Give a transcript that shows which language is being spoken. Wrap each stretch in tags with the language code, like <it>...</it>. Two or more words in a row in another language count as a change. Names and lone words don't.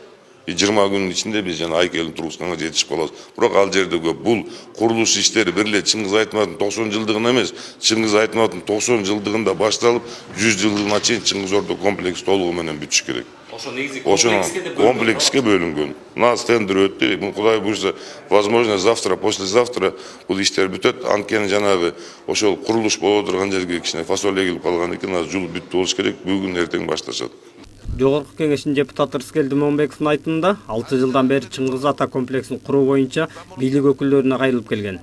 <ky>20 күнүн ичинде биз жана айкелин тургузганга жетишип калабыз. Бирок ал жерде көп. Бул курулуш иштери бир эле Чыңгыз Айтматовдун 90 жылдыгына эмес, Чыңгыз Айтматовдун 90 жылдыгында башталып, 100 жылдыгына чейин Чыңгыз Ордо комплекс толугу менен бүтүш керек. Ошо комплекске бөлүнгөн. Нас тендер өттү. Кудай буйрса,</ky> <ru>возможно, завтра, послезавтра</ru> <ky>бул иштер бүтөт. Анткени жанагы ошол курулуш боло турган жерге кичине фасол эгилип калган экен, азыр жул бүттү болуш керек. Бүгүн эртең башташат. Жогорку кеңештин депутаты Рыскелди Момбековдун айтымында 6 жылдан бери Чыңгыз ата комплексин куруу боюнча бийлик өкүлдөрүнө кайрылып келген.</ky>